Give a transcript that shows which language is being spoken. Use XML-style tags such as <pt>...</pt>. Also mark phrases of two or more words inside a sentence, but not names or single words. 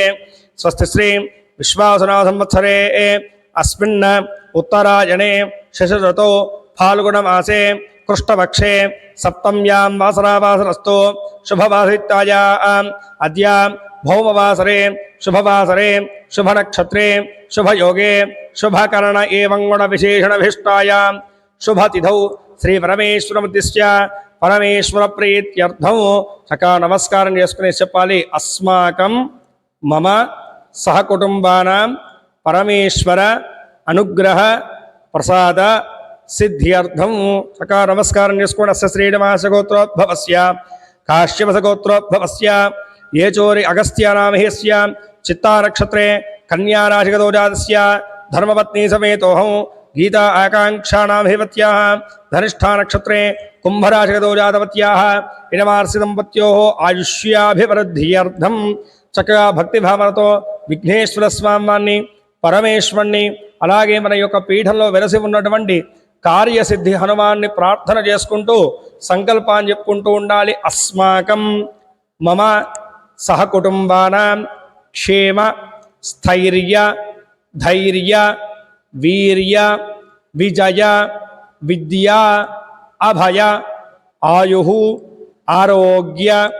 <sa>स्वस्ति श्री विश्वावसुनाम संवत्सरे अस्मिन् उत्तरायणे शशऋतौ फाल्गुणमासे कृष्णपक्षे सप्तम्यां वासरावासरस्तु शुभवासित्यायाम् अद्य भौमवासरे शुभवासरे शुभनक्षत्रे शुभयोगे शुभकर्ण एवं गुणविशेषणभिष्टायां शुभतिथौ श्रीपरमेश्वरमुद्दिश्य परमेश्वरप्रीत्यर्थं चका नमस्कारं</sa> <te>చేసుకుని చెప్పాలి</te> <sa>अस्माकं मम सहकुटुम्बानां परमेश्वर अनुग्रह प्रसाद सिद्ध्यर्थं चका नमस्कारं చేసుకోండి అస్య శ్రీనివాసగోత్రోద్భవస్య काश्यपसगोत्रोद्भवस्य येचोरि अगस्त्यानामहेस्य चित्तानक्षत्रे कन्याराशिगतो जातस्य धर्मपत्नी समेतोऽहं गीता आकाङ्क्षाणामधिपत्याः धनिष्ठानक्षत्रे कुम्भराशिगतो जातवत्याः इनमार्सिदम्पत्योः आयुष्याभिवृद्ध्यर्थं</sa> <te>చక్కగా భక్తిభావనతో విఘ్నేశ్వర స్వామిని పరమేశ్వరుని అలాగే మన యొక్క పీఠంలో వెలసి ఉన్నటువంటి కార్యసిద్ధి హనుమాన్ని ప్రార్థన చేసుకుంటూ సంకల్పాన్ని చెప్పుకుంటూ ఉండాలి.</te> <sa>అస్మాకం మమ సహకుటుంబానాం క్షేమ స్థైర్య ధైర్య వీర్య విజయ విద్య అభయ ఆయు ఆరోగ్య</sa>